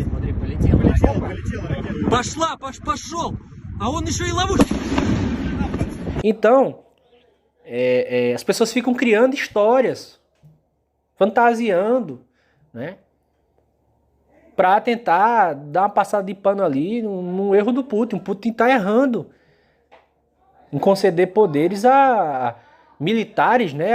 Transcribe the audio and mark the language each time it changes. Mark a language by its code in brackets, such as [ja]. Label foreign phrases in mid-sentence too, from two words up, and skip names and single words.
[ru] Смотри, полетела. Пошел! А он еще и ловушка! [pt] Então, as pessoas ficam criando histórias, fantasiando, né? Pra tentar dar uma passada de pano ali no erro do Putin. O Putin tá errando em conceder poderes a militares, né?